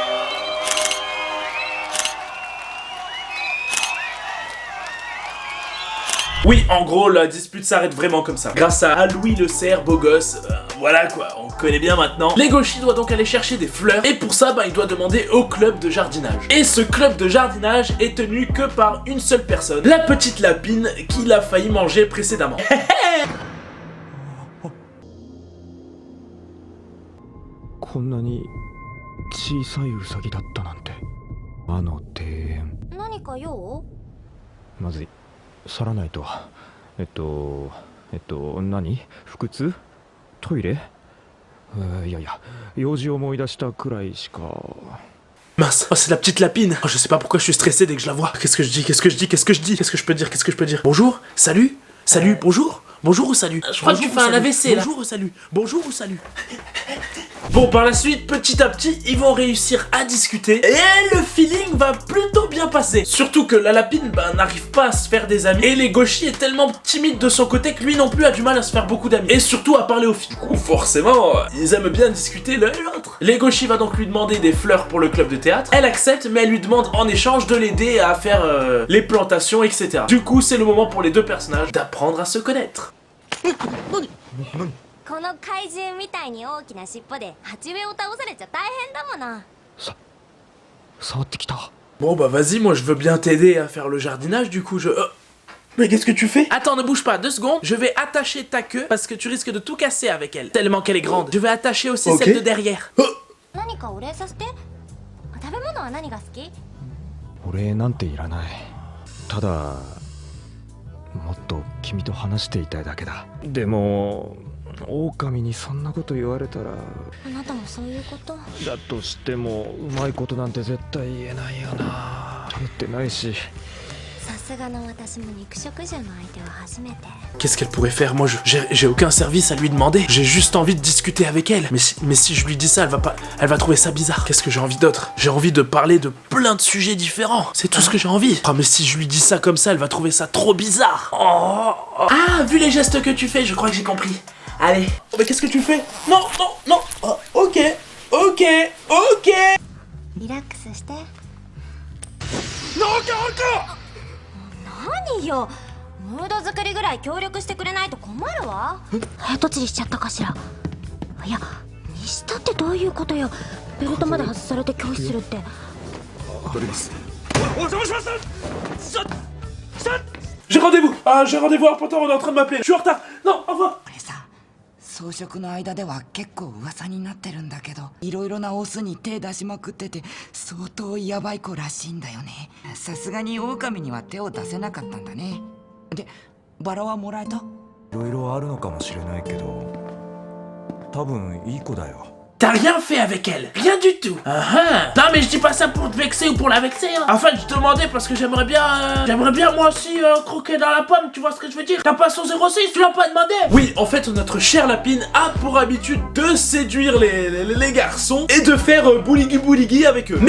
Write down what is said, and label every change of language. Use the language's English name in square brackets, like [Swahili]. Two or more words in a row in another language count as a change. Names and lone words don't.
[French] Oui, en gros, la dispute s'arrête vraiment comme ça. Grâce à Louis le cerf, beau gosse, voilà quoi, on connaît bien maintenant. Legoshi doit donc aller chercher des fleurs, et pour ça, il doit demander au club de jardinage. Et ce club de jardinage est tenu que par une seule personne, la petite lapine qu'il a failli manger précédemment. [Japanese] こんなに小さいウサギだったなんて。あの庭園。何か用？まずい。去らないと。何？腹痛？トイレ？いやいや、用事を思い出したくらいしか。 [French] Mince, oh c'est la petite lapine. Oh je sais pas pourquoi je suis stressé dès que je la vois. Qu'est-ce que je dis? Qu'est-ce que je peux dire? Bonjour? Salut? Salut? Bonjour? Bonjour ou salut? Je crois que tu fais un AVC là. Bonjour ou salut? Bonjour ou salut? Bon, par la suite, petit à petit, ils vont réussir à discuter et le feeling va plutôt bien passer. Surtout que la lapine n'arrive pas à se faire des amis et Legoshi est tellement timide de son côté que lui non plus a du mal à se faire beaucoup d'amis et surtout à parler aux filles. Du coup, forcément, ils aiment bien discuter l'un et l'autre. Legoshi va donc lui demander des fleurs pour le club de théâtre. Elle accepte, mais elle lui demande en échange de l'aider à faire les plantations, etc. Du coup, c'est le moment pour les 2 personnages d'apprendre à se connaître. [Japanese] この怪獣みたいに大きな尻尾で鉢植えを倒されちゃ大変だもの。触ってきた。 [French] Bon bah vas-y, moi je veux bien t'aider à faire le jardinage, du coup je... Mais qu'est-ce que tu fais? Attends, ne bouge pas, 2 secondes. Je vais attacher ta queue parce que tu risques de tout casser avec elle. Tellement qu'elle est grande. Je vais attacher aussi celle de derrière. [Japanese] 何かお礼させて。食べ物は何が好き？お礼なんていらない。ただもっと君と話していたいだけだ。でも狼にそんなこと言われたら。あなたもそういうこと。だとしてもうまいことなんて絶対言えないよな。言ってないし。さすがの私も肉食獣の相手は初めて。 [French] Qu'est-ce qu'elle pourrait faire? Moi, j'ai aucun service à lui demander. J'ai juste envie de discuter avec elle. Mais si je lui dis ça, elle va trouver ça bizarre. Qu'est-ce que j'ai envie d'autre? J'ai envie de parler de plein de sujets différents. C'est tout ce que j'ai envie. Oh, mais si je lui dis ça comme ça, elle va trouver ça trop bizarre. Oh. Ah, vu les gestes que tu fais, je crois que j'ai compris. Allez. Oh, mais qu'est-ce que tu fais? Non. Oh, ok. [Japanese] リラックスして。何よ、ムード作りぐらい協力してくれないと困るわ。早とちりしちゃったかしら。いや、 したってどういうことよ。ベルトまで外されて拒否するって。お邪魔します。 [French] J'ai rendez-vous à Potter, on est en train de m'appeler. Je suis en retard. Non, au revoir. [Japanese] これさ、装飾の間では結構噂になってるんだけど、いろいろなオスに手出しまくってて相当ヤバい子らしいんだよね。さすがに狼には手を出せなかったんだね。で、バラはもらえた？いろいろあるのかもしれないけど、多分いい子だよ。 [French] T'as rien fait avec elle, rien du tout. Non mais je dis pas ça pour te vexer ou pour la vexer. Hein. Enfin je demandais parce que j'aimerais bien moi aussi croquer dans la pomme, tu vois ce que je veux dire. T'as pas son 06, tu l'as pas demandé. Oui, en fait notre chère lapine a pour habitude de séduire les garçons et de faire bouligi avec eux.